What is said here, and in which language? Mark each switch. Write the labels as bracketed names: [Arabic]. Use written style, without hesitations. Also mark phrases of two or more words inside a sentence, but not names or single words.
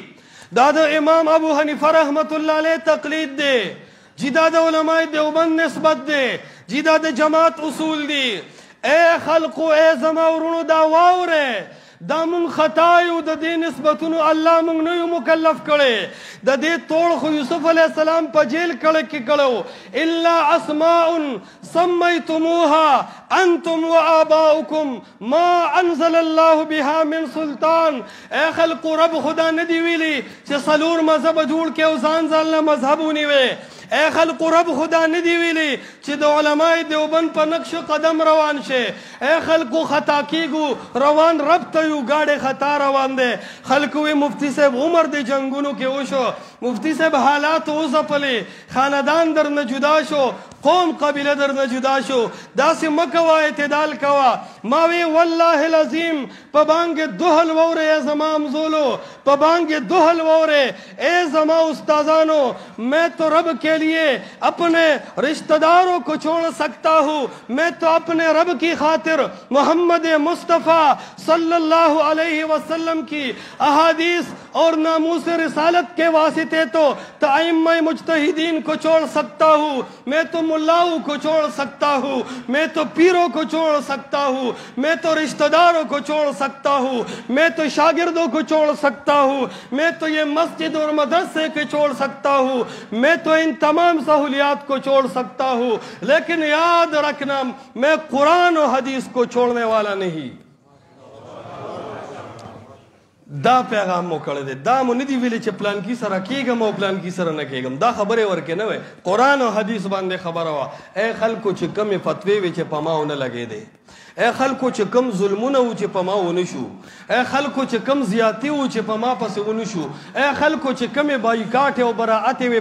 [Pashto] دا د امام ابو حنیفه رحمت الله علیه تقلید دی، جی دا د علماء دیوبند نسبت دی، جی دا د جماعت اصول دی. اے خلقو، اے زما ورونو، دا واوره، دا مونږ خطا یو. د دې نسبتونو الله مونږ نه یو مکلف کړی. د دې توړ خو یوسف علیه السلام په جیل کې کړو. [Arabic] الا اسماء سمیتموها انتم وآباؤکم ما انزل الله بها من سلطان. [Pashto] اے خلقو، رب خدا نه دی ویلي چې څلور مذهب جوړ کې او ځان له مذهب ونیوي. اے خلقو، رب خدا نه دی ویلي چې د علماء دیوبند په نقش قدم روان شي. اے خلقو، خطا کیږو، روان رب ته یو، ګاډی خطا روان دی. خلکو وی مفتی صاحب عمر د جنگونو کې وشو، مفتی صاحب حالات وځپلې، خاندان درنه جدا شو، قوم قبیله در نه جدا شو داسې مه کوه اعتدال کوه ما وی [Arabic] والله العظیم [Pashto] په بانګې دوهل وورې ای زما همزولو په بانګې دوهل وورې اے زما استاذانو [Urdu] میں تو رب کے لیے اپنے رشتہ داروں کو چھوڑ سکتا ہوں میں تو اپنے رب کی خاطر محمد مصطفیٰ صلی اللہ علیہ وسلم کی احادیث اور ناموس رسالت کے واسطے تو ائمہ مجتہدین کو چھوڑ سکتا ہوں میں تو ملاؤں کو چھوڑ سکتا ہوں میں تو پیروں کو چھوڑ سکتا ہوں میں تو رشتہ داروں کو چھوڑ سکتا ہوں میں تو شاگردوں کو چھوڑ سکتا ہوں میں تو یہ مسجد اور مدرسے کو چھوڑ سکتا ہوں میں تو ان تمام سہولیات کو چھوڑ سکتا ہوں لیکن یاد رکھنا میں قرآن و حدیث کو چھوڑنے والا نہیں [Pashto] دا پیغام مو کړی دی دا مو نه دی ویلي چې پلان کی سره کېږم او پلان کی سره نه کېږم دا خبرې ورکې نه وی قرآن او حدیث باندې خبره وه ای خلکو چې کمې فتوې وې چې په ما ونه لګېدې اے خلکو چې کم ظلمونه و چې په ما ونه شو اے خلکو چې کم زیاتی و چې په ما پسې ونه شو اے خلکو چې کمې بایکاټ او براعتې وې